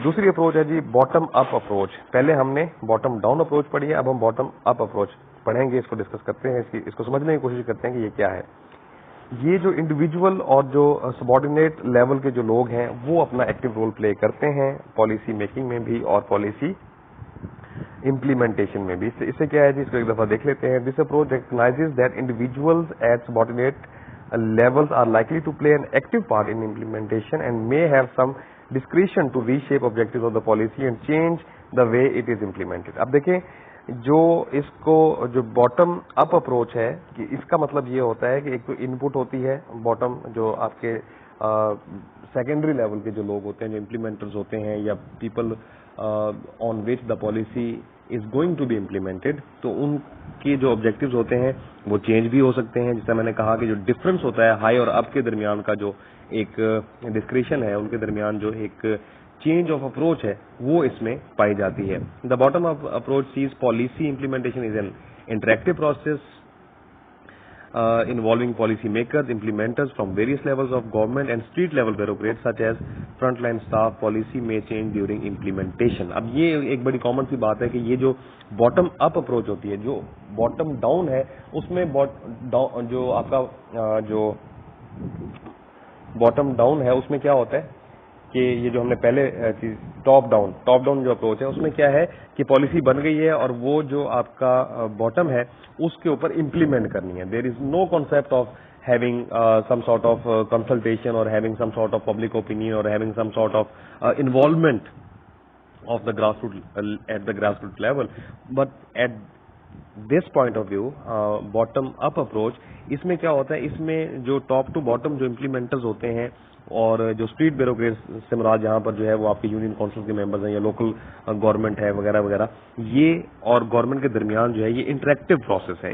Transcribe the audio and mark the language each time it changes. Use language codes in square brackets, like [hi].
[ur] دوسری اپروچ ہے جی bottom up approach. پہلے ہم نے باٹم ڈاؤن اپروچ پڑھی ہے, اب ہم باٹم اپ اپروچ پڑھیں گے, اس کو ڈسکس کرتے ہیں, اس کو سمجھنے کی کوشش کرتے ہیں کہ یہ کیا ہے. یہ جو انڈیویجول اور جو سبارڈینیٹ لیول کے جو لوگ ہیں وہ اپنا ایکٹیو رول پلے کرتے ہیں پالیسی میکنگ میں بھی اور پالیسی امپلیمنٹیشن میں بھی. اس سے کیا ہے جی, اس کو ایک دفعہ دیکھ لیتے ہیں. [en] This approach recognizes that individuals at subordinate levels are likely to play an active part in implementation and may have some discretion to reshape objectives of the policy and change the way it is implemented. [ur] اب دیکھیں جو اس کو جو bottom up approach ہے کہ اس کا مطلب یہ ہوتا ہے کہ ایک تو ان پٹ ہوتی ہے باٹم, جو آپ کے سیکنڈری لیول کے جو لوگ ہوتے ہیں, جو امپلیمنٹرز ہوتے ہیں یا [en] people on which the policy is going to be implemented, [ur] تو ان کے جو آبجیکٹیوز ہوتے ہیں وہ چینج بھی ہو سکتے ہیں. جیسا میں نے کہا کہ جو ڈفرنس ہوتا ہے ہائی اور اپ کے درمیان کا, جو ایک ڈسکریشن ہے ان کے درمیان, جو ایک چینج آف اپروچ ہے وہ اس میں پائی جاتی ہے. [en] The bottom up approach says policy implementation is an interactive process involving policy makers, implementers from various levels of government and street level bureaucrats such as frontline staff. Policy may change during implementation. [ur] اب یہ ایک بڑی common سی بات ہے کہ یہ جو bottom up approach ہوتی ہے, جو باٹم ڈاؤن ہے اس میں جو آپ کا جو باٹم ڈاؤن ہے اس میں کیا ہوتا ہے کہ یہ جو ہم نے پہلے چیز ٹاپ ڈاؤن جو اپروچ ہے اس میں کیا ہے کہ پالیسی بن گئی ہے اور وہ جو آپ کا باٹم ہے اس کے اوپر امپلیمنٹ کرنی ہے. [en] There is no concept of having some sort of consultation or having some sort of public opinion or having some sort of involvement of the at the grassroots level. But at this point of view, bottom up approach, [ur] اس میں کیا ہوتا ہے, اس میں جو top to bottom جو امپلیمنٹرز ہوتے ہیں اور جو اسٹریٹ بیوروکریٹس سے مراد یہاں پر جو ہے وہ آپ کے یونین کونسل کے ممبرز ہیں یا لوکل گورنمنٹ ہے وغیرہ وغیرہ, یہ اور گورنمنٹ کے درمیان جو ہے یہ انٹریکٹیو پروسیس ہے.